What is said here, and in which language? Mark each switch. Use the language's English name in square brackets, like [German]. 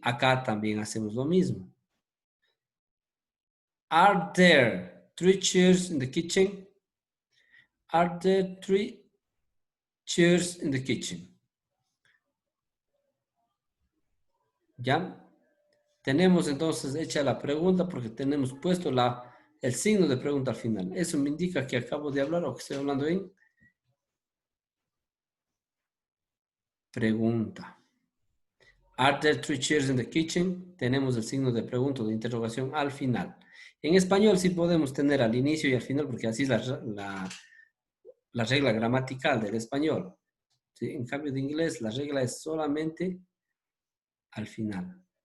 [Spanish] Acá también hacemos lo mismo. [English] Are there 3 chairs in the kitchen? Are there 3 chairs in the kitchen? [Spanish] ¿Ya? Tenemos entonces hecha la pregunta porque tenemos puesto el signo de pregunta al final. Eso me indica que acabo de hablar o que estoy hablando en pregunta. [English] Are there 3 chairs in the kitchen? [Spanish] Tenemos el signo de pregunta o de interrogación al final. En español sí podemos tener al inicio y al final porque así es la regla gramatical del español. ¿Sí? En cambio de inglés, la regla es solamente al final.